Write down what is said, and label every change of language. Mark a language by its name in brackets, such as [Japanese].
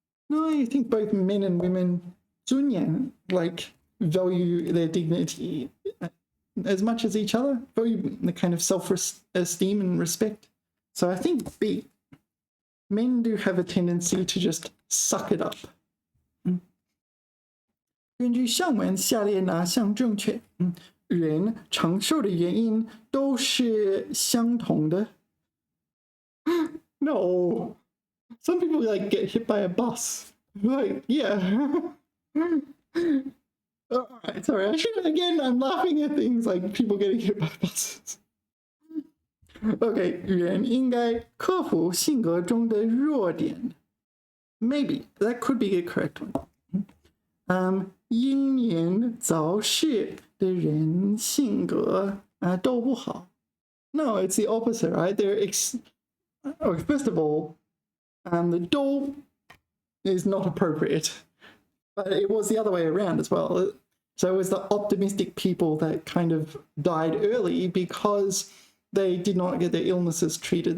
[English] No, I think both men and women 尊严 like value their dignity as much as each other value the kind of self-esteem and respect So I think B, men do have a tendency to just suck it up. [Chinese] 根据上文下列哪项正确？人长寿的原因都是相同的。 [English] No, some people like get hit by a bus. Like, yeah. All right, sorry. Again, I'm laughing at things like people getting hit by buses. Okay, [Chinese] 人应该克服性格中的弱点。 [English] Maybe that could be a correct one. [Chinese] 英年早逝的人性格都不好。 [English] No, it's the opposite, right? First of all, the 都 is not appropriate, but it was the other way around as well. So it was the optimistic people that kind of died early because they did not get their illnesses treated.